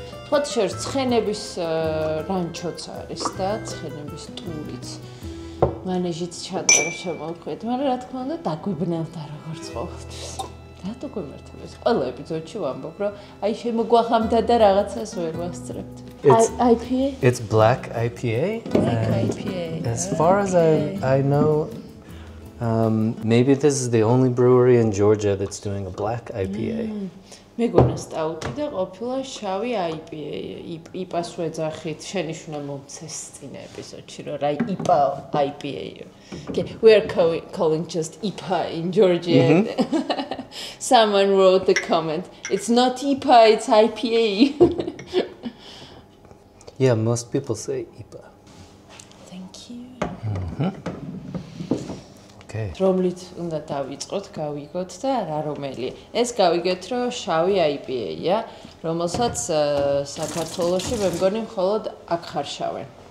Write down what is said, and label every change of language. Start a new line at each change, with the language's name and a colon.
Georgian: სხვა შორის ცხენების რანჩოც არის და ცხენების ტურიც. მანეჟიც ჩატარა შემოვხვეთ, მაგრამ რა თქმა უნდა დაგვიბნევდა როგორც ყოველთვის. რატო გვემართებეს? ყველა ეპიზოდში ვამბობ, რომ აი შემოგვახამდა და რაღაცას ვერ ვასწრებთ.
English: IPA? It's black IPA. Black IPA. As far as I know, maybe this is the only brewery in Georgia that's doing a black IPA.
Georgian: მეგონა სტაუტი და ყოფილა შავი IPA. IPA-ს ვეძახით, შენიშვნა მომცეს წინ ეპიზოდში, რომ რა IPA.
English: Okay, we are calling just IPA in Georgia. Someone wrote the comment. It's not IPA, it's IPA. Yeah, most people say IPA. Thank you. Okay.
Georgian: რომლით უნდა დავიწყოთ, გავიგოთ და რა რომელია. ეს გავიგეთ, რომ შავი IPA-ია, რომელსაც საქართველოში მე მგონი მხოლოდ აქ ხარშავენ.